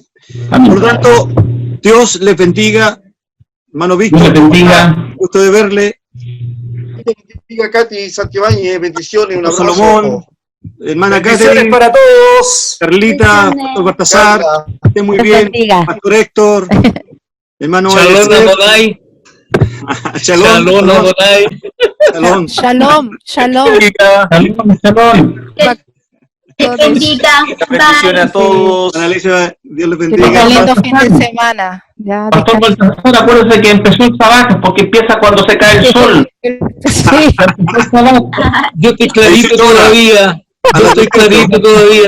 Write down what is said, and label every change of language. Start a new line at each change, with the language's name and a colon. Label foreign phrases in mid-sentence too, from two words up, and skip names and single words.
Spanish: Por lo tanto, Dios les bendiga. Hermano Víctor, Dios les bendiga. gusto de verle. Bendiga Katy Santibáñez, bendiciones, un abrazo. Salomón, hermana Bendiciones Catherine, para todos. Carlita, Pastor Baltasar, esté muy bien, Pastor Héctor, hermano
Hebrew: שלום אדוני שלום אדוני. Shalom. שלום שלום. Shalom.
Spanish: Bendiga. Bendiciones a todos. Ana Alicia, Dios les Que tenga bendiga. un lindo fin de semana. Ya, Pastor Baltasar, acuérdese que empezó el trabajo porque empieza cuando se cae el sol. sí. Yo estoy clarito todavía. Yo estoy clarito todavía.